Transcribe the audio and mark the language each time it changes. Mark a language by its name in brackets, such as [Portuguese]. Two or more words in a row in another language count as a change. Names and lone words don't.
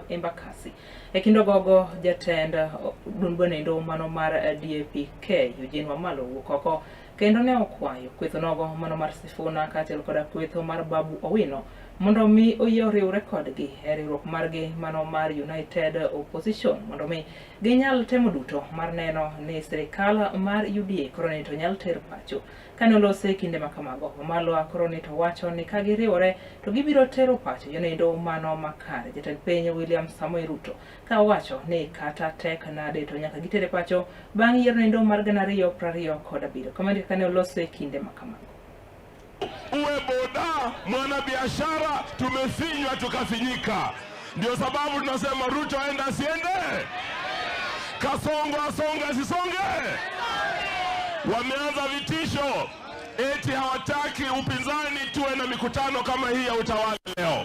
[Luo (Kenya and Tanzania)] Embakasi e kindo gogo jatend dunbone endo mano mar DAPK Eugene Wamalo wuok oko kendo ne okwayo kwetho nogo mano mar Sifuna kaachiel koda kwetho mar Babu Owino mondo mi oyoriwre kodgi e riwruok margi mano mar United Opposition mondo mi ginyal temo duto mar neno ni sirikal mar UDA koroni to nyal ter pacho kane olose kinde makamago. Wamalo koroni to wacho ni ka giriwore to gibiro tero pacho endo mano makare. Jatend piny William Samoei Ruto ka wacho ni kata tek nade to nyaka gitere pacho bang' yiero endo mar 2027 kama kane olose kinde makamago. [Swahili] Uwe boda mwana biashara tumefinywa tukafinyika. Ndio sababu tunasema Ruto aenda asiende, Kasongo asonge asisonge. Wameanza vitisho eti hawataki upinzani tuwe na mikutano kama hii ya utawala leo.